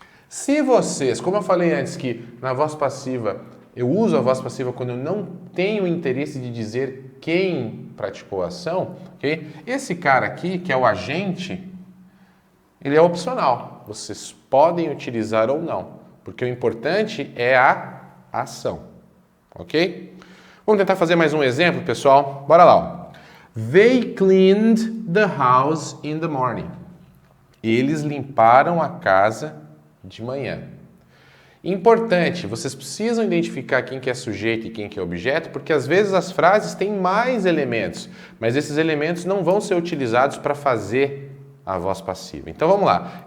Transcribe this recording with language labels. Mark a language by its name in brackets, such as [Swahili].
[Portuguese] Se vocês, como eu falei antes que na voz passiva, eu uso a voz passiva quando eu não tenho interesse de dizer quem praticou a ação, ok? Esse cara aqui, que é o agente, ele é opcional. Vocês podem utilizar ou não, porque o importante é a ação, ok? Vamos tentar fazer mais um exemplo, pessoal? Bora lá, ó. [English] They cleaned the house in the morning. [Portuguese] Eles limparam a casa de manhã. Importante, vocês precisam identificar quem que é sujeito e quem que é objeto, porque às vezes as frases têm mais elementos, mas esses elementos não vão ser utilizados para fazer a voz passiva. Então vamos lá.